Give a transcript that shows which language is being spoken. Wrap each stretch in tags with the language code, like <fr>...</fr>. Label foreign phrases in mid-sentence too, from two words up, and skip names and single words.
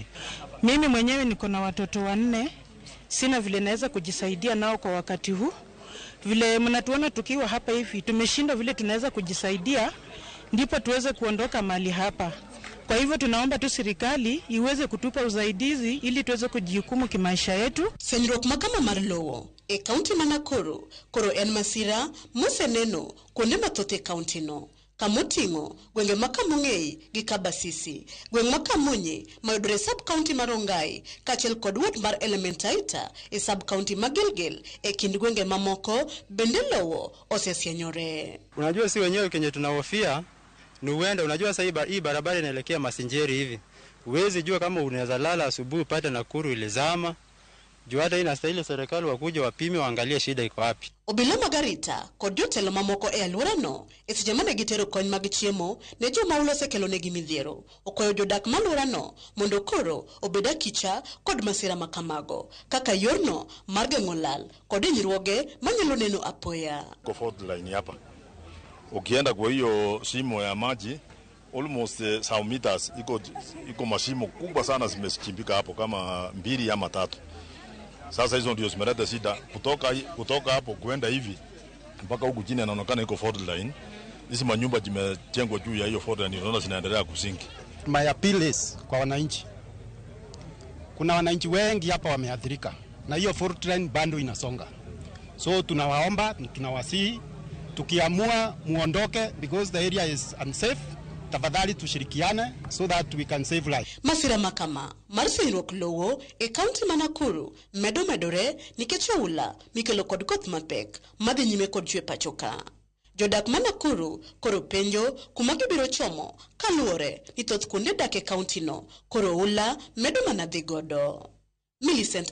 <sw>Mimi mwenyewe niko na watoto 4, sina vile naweza kujisaidia nao kwa wakati huu. Vile mnatuona tukiwa hapa hivi, tumeshindwa vile tunaweza kujisaidia, ndipo tuweze kuondoka mahali hapa. Kwa hivyo tunaomba tu serikali iweze kutupa usaidizi ili tuweze kujihukumu kimaisha yetu.</sw> <luo>Sienyruok makama mar lowo e kaunti ma Nakuru koro en masira moseneno kuonde mathoth e kaunti no. Kamoting'o gwenge ma Kamung'ei gi Kabasisi, gweng' ma Kamunye mayudore sub county mar Rongai kaachiel kod ward mar Elementaita e sub county ma Gilgil e kind gwenge mamoko bende lowo osesienyore.</luo> <sw>Unajua si wenyewe kenye tunahofia ni uenda, unajua sasa hii barabara inaelekea Masinjeri hivi. Uwezi jua kama unaweza lala asubuhi upate Nakuru ilizama. Jua hata inastahili serikali wakuje wapime waangalie shida iko wapi.</sw> <luo>Obila Margarita kod jotelo mamoko e aluora no e seche mane gitero kony mag chiemo ne joma ulo osekelo negi midhiero. Okoyo jodak ma aluora no mondo koro obeda kicha kod masira makamago kaka yorno mar geng'o lal kod hinyruoge manyalo neno apoya.</luo> <sw>Kwa</sw> <en>fault line</en> <sw>hapa ukienda kwa hiyo shimo ya maji almost 100 meters iko mashimo kubwa sana zimechimbika hapo kama 2 ama 3. Sasa hizo ndio zimeleta shida kutoka hapo kwenda hivi mpaka huku chini inaonekana iko</sw> <en>fault line.</en> <sw>Hizi manyumba zimejengwa juu ya hiyo</sw> <en>fault line,</en> <sw>unaona zinaendelea kusinki.</sw> <en>My appeal is</en> <sw>kwa wananchi. Kuna wananchi wengi hapa wameathirika na hiyo</sw> <en>fault line</en> <sw>bado inasonga. So tunawaomba, tunawasihi tukiamua muondoke</sw> <en>because the area is unsafe.</en> <sw>Tafadhali tushirikiane</sw> <en>so that we can save life.</en> <luo>Masira makama mar sienyruok lowo e kaunti ma Nakuru medore nikech oula mikelo kod koth mapek madhi nyime kod chue pacho ka. Jodak ma Nakuru koro penjo kuma gibiro chomo kaluore ni thoth kuonde dak e kaunti no koro oula medo mana dhi godo.</luo>